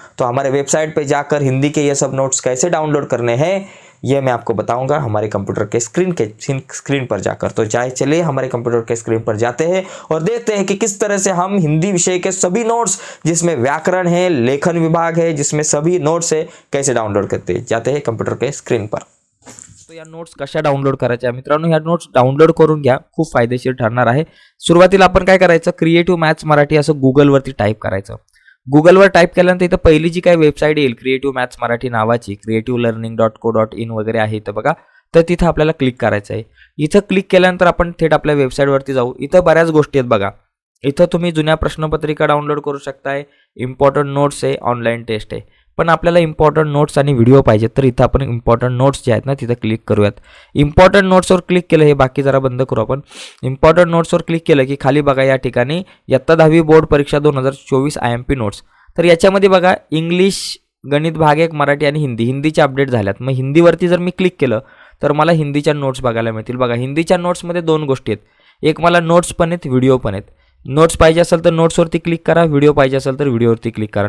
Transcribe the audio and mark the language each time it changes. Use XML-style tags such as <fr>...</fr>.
<hi>तो हमारे वेबसाइट पर जाकर हिंदी के ये सब नोट्स कैसे डाउनलोड करने हैं ये मैं आपको बताऊंगा हमारे कंप्यूटर के स्क्रीन पर जाकर। तो चलिए हमारे कंप्यूटर के स्क्रीन पर जाते हैं और देखते हैं कि किस तरह से हम हिंदी विषय के सभी नोट्स, जिसमें व्याकरण है, लेखन विभाग है, जिसमें सभी नोट्स है, कैसे डाउनलोड करते हैं। जाते हैं कंप्यूटर के स्क्रीन पर।</hi> <mr>तो या नोट्स कशा डाउनलोड करायच्या मित्रांनो, या नोट्स डाउनलोड करून घ्या, खूप फायदेशीर ठरणार आहे। सुरुवातीला आपण काय करायचं, क्रिएटिव्ह मॅथ्स मराठी असं गुगलवरती टाईप करायचं। गुगलवर टाईप केल्यानंतर इथं पहिली जी काही वेबसाईट येईल क्रिएटिव्ह मॅथ्स मराठी नावाची, creativeLearning.co.in वगैरे आहे इथं बघा, तर तिथं आपल्याला क्लिक करायचं आहे। इथं क्लिक केल्यानंतर आपण थेट आपल्या वेबसाईटवरती जाऊ। इथं बऱ्याच गोष्टी आहेत बघा, इथं तुम्ही जुन्या प्रश्नपत्रिका डाउनलोड करू शकताय, इम्पॉर्टंट नोट्स आहे, ऑनलाईन टेस्ट आहे। पण आपल्याला इम्पॉर्टंट नोट्स आणि व्हिडिओ पाहिजेत, तर इथं आपण इम्पॉर्टंट नोट्स जे आहेत ना तिथं क्लिक करूयात। इम्पॉर्टंट नोट्सवर क्लिक केलं, हे बाकी जरा बंद करू आपण। इम्पॉर्टंट नोट्सवर क्लिक केलं की खाली बघा या ठिकाणी इयत्ता 10वी बोर्ड परीक्षा 2024 IMP नोट्स। तर याच्यामध्ये बघा इंग्लिश, गणित भाग 1, मराठी आणि हिंदीचे अपडेट झाल्यात। मग हिंदीवरती जर मी क्लिक केलं तर मला हिंदीच्या नोट्स बघायला मिळतील। बघा हिंदीच्या नोट्समध्ये 2 गोष्टी आहेत, एक मला नोट्स पण आहेत, व्हिडिओ पण आहेत। नोट्स पाहिजे असेल तर नोट्सवरती क्लिक करा, व्हिडिओ पाहिजे असेल तर व्हिडिओवरती क्लिक करा।</mr>